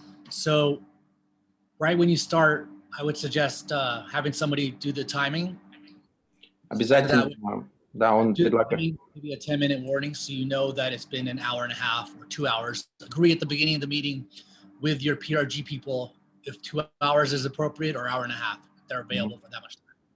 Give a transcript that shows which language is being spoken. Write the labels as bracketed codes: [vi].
[en] So right when you start, I would suggest having somebody do the timing. [ru] Обязательно, да, он предлагает. [en] Maybe a 10-minute warning, so you know that it's been an hour and a half or 2 hours. Agree at the beginning of the meeting with your PRG people if 2 hours is appropriate or hour and a half. They're available for that much time.